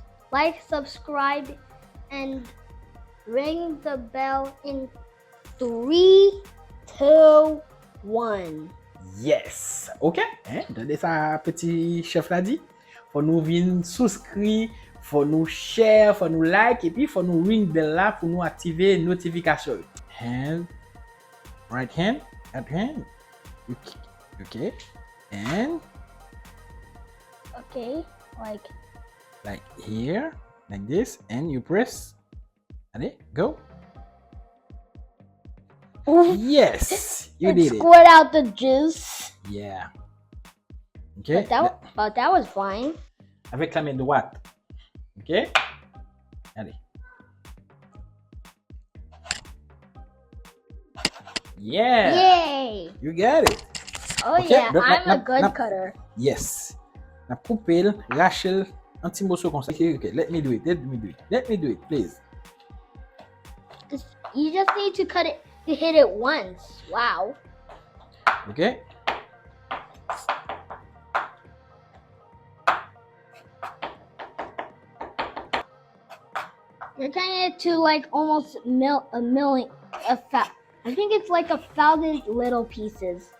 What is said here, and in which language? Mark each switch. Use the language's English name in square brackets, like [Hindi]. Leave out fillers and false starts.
[English] Please subscribe, and ring the bell in 3, 2, 1. [French] Yes. OK. Attendez ça, petit chef l'a dit. Faut nous venir souscrire, faut nous share, faut nous like, et puis faut nous [English] ring bell [French] là pour nous activer notification. [English] Hand, right hand, left hand. OK. And Okay, like here, like this, and you press. [French] Allez, go. [English] Yes, you did it. Squirt out the juice. Yeah. Okay. But that was fine. [French] Avec la main droite. Okay. Allez. [English] Yeah. Yay! You got it. Oh Okay, yeah, [French] donc, [English] I'm a good cutter. Yes. [French] Na poupelle, Rachel, un petit morceau comme ça. [English] Okay, let me do it, please. You just need to hit it once. Wow. Okay. You're cutting it to like almost a million. I think it's like 1,000 little pieces.